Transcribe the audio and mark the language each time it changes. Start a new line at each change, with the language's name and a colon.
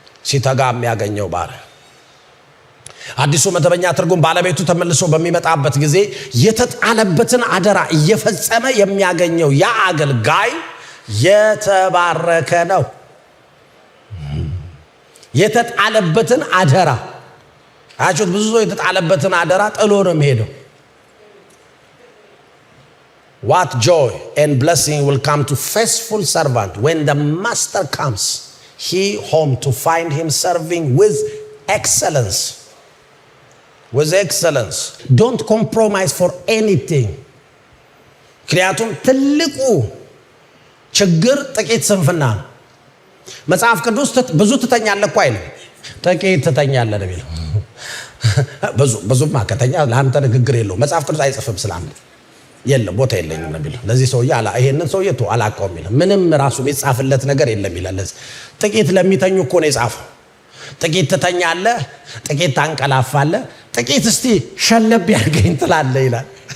Amharic: ሲተጋ የሚያገኘው ባሪያ። አዲሱ መደበኛ ትርጉም ባለቤቱ ተመልሶ በሚመጣበት ጊዜ የተጣለበትን አደራ እየፈጸመ የሚያገኘው ያ አገልጋይ የተባረከ ነው። የተጣለበትን አደራ አቹት ብዙ ሰው የተጣለበትን አደራ ጥሎ ነው የሚሄደው።
English: What joy and blessing will come to faithful servant when the master comes he home to find him serving with excellence. With excellence. Don't compromise for anything.
Amharic: ምክንያቱም ትልቁ ችግር ጥቂት ስንፍና ነው። መጽሐፍ ቅዱስ ብዙ ትተኛለህ እኮ አይልም፣ ጥቂት ትተኛለህ ነው የሚለው። ብዙማ ከተኛ ለአንተ ንግግር የለውም። መጽሐፍ ቅዱስ አይጽፍም ስላንተ የለም ቦታ የለኝም ነው የሚለው። ለዚህ ሰውዬ ይሄንን ሰውዬ አላውቀውም ይላል። ምንም ራሱ የሚጻፍለት ነገር የለም ይላል። ለዚህ ጥቂት ለሚተኙ እኮ ነው የጻፈው። ጥቂት ትተኛለህ፣ ጥቂት ታንቀላፋለህ፣ ጥቂት እስቲ ሸለብ ያርገኝ ትላለህ ይላል።